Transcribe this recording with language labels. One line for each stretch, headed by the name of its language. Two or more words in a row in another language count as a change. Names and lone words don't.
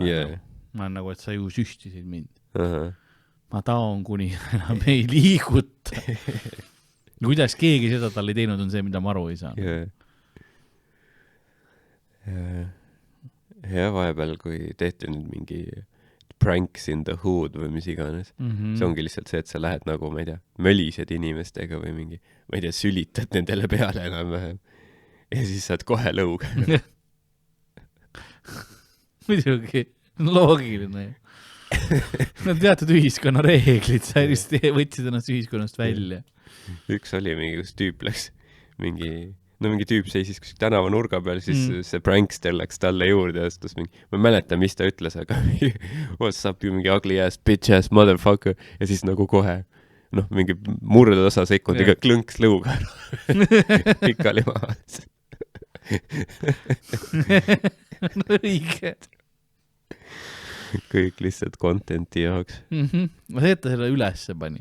Estonian: Ma olen nagu, et sa ju süstisid mind. Ma taon kuni enam ei liiguta. Kuidas keegi seda tal ei teinud, on see, mida ma aru ei saa. Ja vahepeal, kui tehti nüüd mingi
English: pranks in the hood
Estonian: või mis iganes, see ongi lihtsalt see, et sa lähed nagu, ma ei tea, mölised inimestega või mingi, ma ei tea, sülitad nendele peale enam vähem ja siis saad kohe lõuga. muidugi, loogiline ju. Nad teatud ühiskonna reeglid, sa just võtsid ennast ühiskonnast välja. Üks oli mingi, kus tüüp läks mingi tüüp seisis kuskil tänava nurga peal, siis see prankster läks talle juurde ja astus mingi, ma ei mäleta, mis ta ütles, aga
English: what's up, you
Estonian: mingi
English: ugly ass, bitch ass, motherfucker,
Estonian: ja siis nagu kohe, mingi murdosa sekundiga klõnks lõuga pikali maha. Õige. Kõik lihtsalt contenti jaoks. Ma see, et ta selle ülesse pani.